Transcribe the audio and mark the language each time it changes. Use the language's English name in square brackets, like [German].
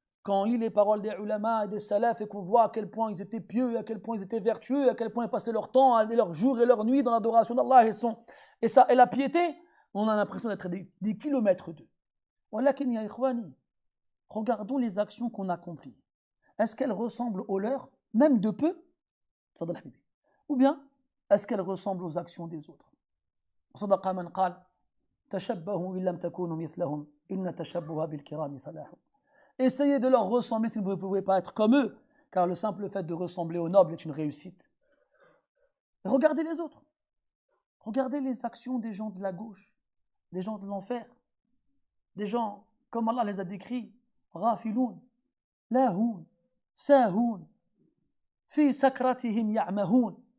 [French] Quand on lit les paroles des ulama et des salafs et qu'on voit à quel point ils étaient pieux, à quel point ils étaient vertueux, à quel point ils passaient leur temps, leur jour et leur nuit dans l'adoration d'Allah et la piété, on a l'impression d'être des kilomètres d'eux. [Arabic] Walakin ya ikhwani, [French] regardons les actions qu'on accomplit. Est-ce qu'elles ressemblent aux leurs, même de peu? Ou bien, est-ce qu'elles ressemblent aux actions des autres? [Arabic] صدق من قال تشبهوا إن لم تكونوا مثلهم إن التشبه بالكرام فلاح. [French] Essayez de leur ressembler si vous ne pouvez pas être comme eux, car le simple fait de ressembler aux nobles est une réussite. Regardez les autres. Regardez les actions des gens de la gauche, des gens de l'enfer, des gens, comme Allah les a décrits, Ghafiloun, Lahoun, Sahoun, [Arabic] Fi sakratihim ya'mahoun.